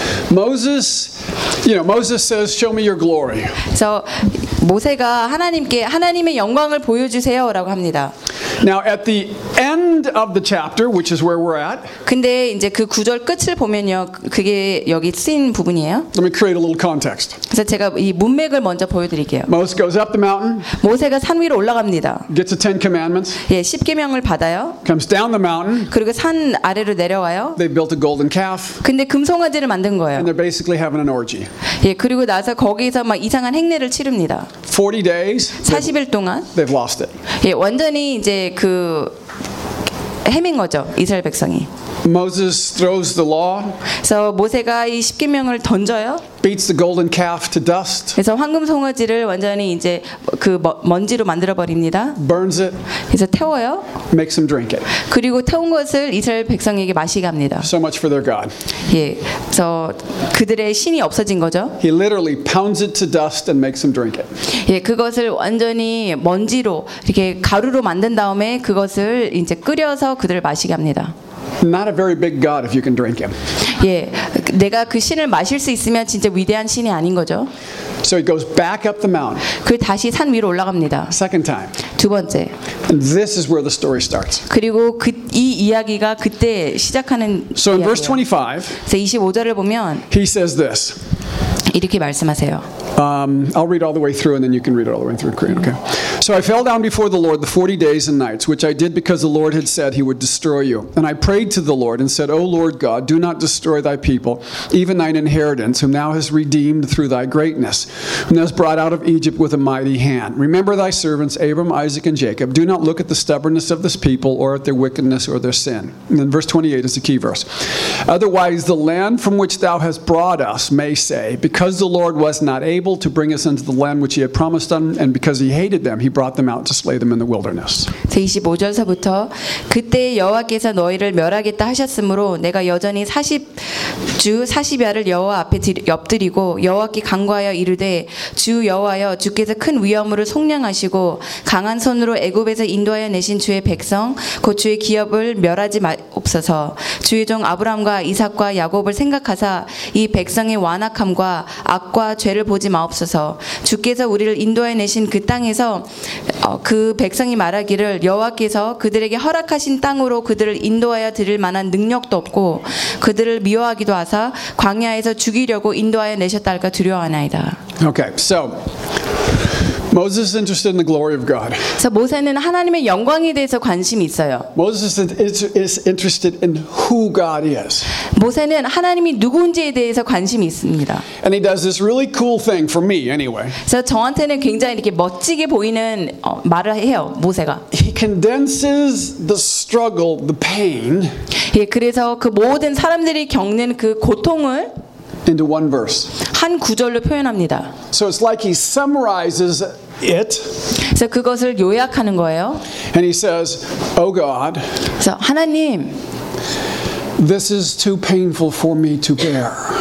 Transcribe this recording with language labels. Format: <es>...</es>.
<en>Moses, you know, Moses says, "Show me your glory."</en> <ko>So, 모세가 하나님께 하나님의 영광을 보여주세요라고 합니다.</ko> <en>Now, at the end of the chapter, which is where we're at.</en> <ko>근데 이제 그 구절 끝을 보면요, 그게 여기 쓰인 부분이에요.</ko> <en>Let me create a little context.</en> <ko>그래서 제가 이 문맥을 먼저 보여드릴게요.</ko> <en>Moses goes up the mountain.</en> <ko>모세가 산 위로 올라갑니다.</ko> <en>Gets the Ten Commandments.</en> <ko>예, 십계명을 받아요.</ko> <en>Comes down the mountain.</en> <ko>그리고 산 아래로 내려와요.</ko> <en>They built a golden calf.</en> <ko>근데 금송아지를 만든 거예요.</ko> <en>And they're basically having an orgy.</en> <ko>예, 그리고 나서 거기서 막 이상한 행례를 치릅니다.</ko> <en>40 days.</en> <ko>40일 동안.</ko> <en>They've lost it.</en> <ko>예, 완전히 이제 그 헤맨 거죠, 이스라엘 백성이.</ko> <en>Moses throws the law.</en> <ko>So 모세가 이 십계명을 던져요.</ko> <en>Beats the golden calf to dust.</en> <ko>그래서 황금 송아지를 완전히 이제 그 먼지로 만들어 버립니다.</ko> <en>Burns it.</en> <ko>그래서 태워요.</ko> <en>Makes them drink it.</en> <ko>그리고 태운 것을 이스라엘 백성에게 마시게 합니다.</ko> <en>So much for their god.</en> <ko>예, 그래서 그들의 신이 없어진 거죠.</ko> <en>He literally pounds it to dust and makes them drink it.</en> <ko>예, 그것을 완전히 먼지로 이렇게 가루로 만든 다음에 그것을 이제 끓여서 그들을 마시게 합니다.</ko> <en>Not a very big god if you can drink him.</en> <ko>예, 내가 그 신을 마실 수 있으면 진짜 위대한 신이 아닌 거죠.</ko> <en>So he goes back up the mountain.</en> <ko>그 다시 산 위로 올라갑니다.</ko> <en>Second time.</en> <ko>두 번째.</ko> <en>And this is where the story starts.</en> <ko>그리고 그 이 이야기가 그때 시작하는.</ko> <en>So in verse 25.</en> <ko>25절을 보면.</ko> <en>He says this.</en> <ko>이렇게 말씀하세요.</ko> <en>I'll read all the way through, and then you can read it all the way through in Korean. Okay. So I fell down before the Lord the 40 days and nights, which I did because the Lord had said he would destroy you. And I prayed to the Lord and said, O Lord God, do not destroy thy people, even thine inheritance, whom thou hast redeemed through thy greatness, whom thou hast brought out of Egypt with a mighty hand. Remember thy servants, Abram, Isaac, and Jacob. Do not look at the stubbornness of this people or at their wickedness or their sin. And then verse 28 is the key verse. Otherwise, the land from which thou hast brought us may say, because the Lord was not able to bring us into the land which he had promised them, and because he hated them, he brought them out to slay them in the wilderness.</en> <ko>25절서부터 그때 여호와께서 너희를 멸하겠다 하셨으므로 내가 여전히 40주 40야를 여호와 앞에 엎드리고 여호와께 간구하여 이르되 주 여호와여 주께서 큰 위엄으로 속량하시고 강한 손으로 애굽에서 인도하여 내신 주의 백성 곧 주의 기업을 멸하지 마옵소서. 주의 종 아브라함과 이삭과 야곱을 생각하사 이 백성의 완악함과 악과 죄를 보지 마옵소서. 주께서 우리를 인도하여 내신 그 땅에서 그 백성이 말하기를 여호와께서 그들에게 허락하신 땅으로 그들을 인도하여 드릴 만한 능력도 없고 그들을 미워하기도 하사 광야에서 죽이려고 인도하여 내셨달까 두려워하나이다.</ko> <en>Okay, so Moses is interested in the glory of God.</en> <ko>So 모세는 하나님의 영광에 대해서 관심이 있어요.</ko> <en>Moses is interested in who God is.</en> <ko>모세는 하나님이 누구인지에 대해서 관심이 있습니다.</ko> <en>And he does this really cool thing for me anyway.</en> <ko>So 저한테는 굉장히 이렇게 멋지게 보이는 말을 해요, 모세가.</ko> <en>He condenses the struggle, the pain.</en> <ko>예, 그래서 그 모든 사람들이 겪는 그 고통을</ko> <en>into one verse.</en> <ko>한 구절로 표현합니다.</ko> <en>So it's like he summarizes it.</en> <ko>그래서 그것을 요약하는 거예요.</ko> <en>And he says, "Oh God."</en> <ko>그래서 하나님,</ko> <en>"This is too painful for me to bear."</en>